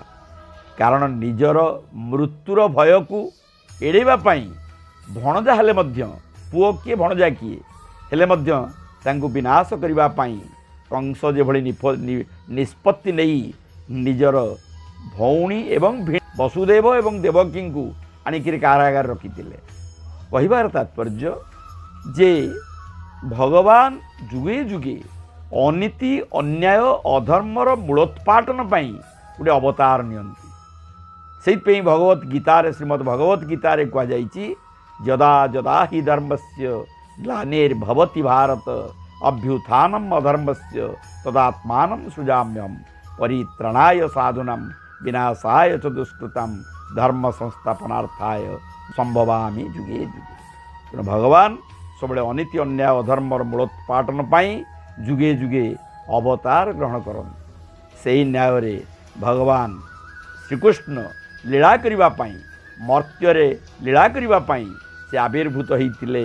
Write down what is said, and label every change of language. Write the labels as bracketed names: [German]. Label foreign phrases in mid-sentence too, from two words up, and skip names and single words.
[Odia] କାରଣ ନିଜର ମୃତ୍ୟୁର ଭୟ କୁ ଏଡ଼େବା ପାଇଁ ଭଣଜା ହେଲେ ମଧ୍ୟ, ପୁଅ କିଏ ଭଣଜା କିଏ ହେଲେ ମଧ୍ୟ ତାଙ୍କୁ ବିନାଶ କରିବା ପାଇଁ କଂସ ଯେ ଭଲି ନିଷ୍ପତ୍ତି ନହିଁ ନିଜର ଭଉଣୀ ଏବଂ ବସୁଦେବ ଏବଂ ଦେବକୀ କୁ ଆଣି କାରାଗାର ରଖିଥିଲେ। କହିବାର ତାତ୍ପର୍ଯ୍ୟ ଯେ ଭଗବାନ ଯୁଗେ ଯୁଗେ ଅନୀତି ଅନ୍ୟାୟ ଅଧର୍ମର ମୂଳୋତ୍ପାଟନ ପାଇଁ ଗୋଟେ ଅବତାର ନିଅନ୍ତି। ସେ ଭଗବତ ଗୀତାର ଶ୍ରୀମଦ୍ ଭଗବତ ଗୀତାର କହୁଛି [Sanskrit] यदा यदा हि धर्मस्य ग्लानिर्भवति भारत अभ्युत्थानम अधर्मस्य तदात्मानं सृजाम्यहम् परित्रणाय साधूनां विनाशाय च दुष्कृतां धर्म संस्थापनार्थाय संभवामि जुगे जुगे। [Odia] ତେଣୁ ଭଗବାନ ସବୁବେଳେ ଅନୀତି ଅନ୍ୟାୟ ଅଧର୍ମର ମୂଳୋତ୍ପାଟନ ପାଇଁ ଯୁଗେ ଯୁଗେ ଅବତାର ଗ୍ରହଣ କରନ୍ତି। ସେ ନ୍ୟାୟରେ ଭଗବାନ ଶ୍ରୀକୃଷ୍ଣ ଲୀଳା କରିବା ପାଇଁ, ମର୍ତ୍ତ୍ୟ ଲୀଳା କରିବା ପାଇଁ ସେ ଆବିର୍ଭୂତ ହୋଇଥିଲେ।